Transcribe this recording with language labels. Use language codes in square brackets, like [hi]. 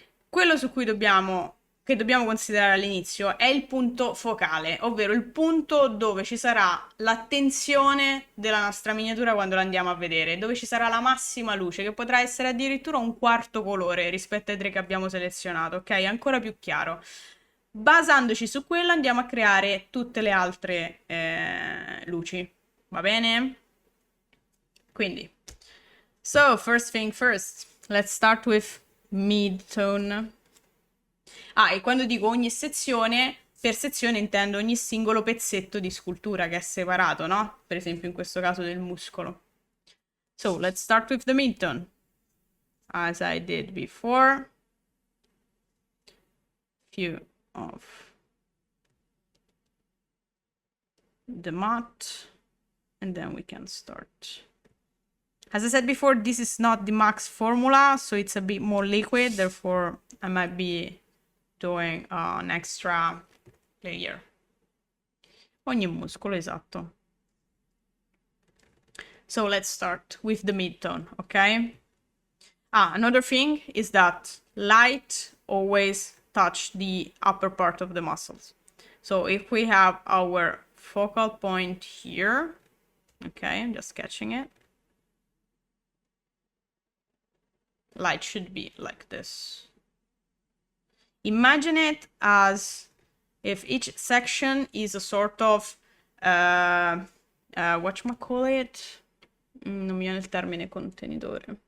[it] Quello su cui dobbiamo considerare all'inizio è il punto focale, ovvero il punto dove ci sarà l'attenzione della nostra miniatura quando la andiamo a vedere, dove ci sarà la massima luce, che potrà essere addirittura un quarto colore rispetto ai tre che abbiamo selezionato, ok? Ancora più chiaro. Basandoci su quello andiamo a creare tutte le altre luci, va bene? [en] Quindi, so first thing first, let's start with mid-tone. [it] Ah, e quando dico ogni sezione, per sezione intendo ogni singolo pezzetto di scultura che è separato, no? Per esempio in questo caso del muscolo. [en] So, let's start with the mid-tone. As I did before. Few of the matte. And then we can start. As I said before, this is not the max formula, so it's a bit more liquid, therefore I might be doing an extra layer. [it] Ogni muscolo, esatto. [en] So let's start with the mid-tone, okay? Another thing is that light always touch the upper part of the muscles. So if we have our focal point here, okay, I'm just sketching it. Light should be like this. Imagine it as if each section is a sort of whatchamacallit? [it] Non mi viene il termine contenitore.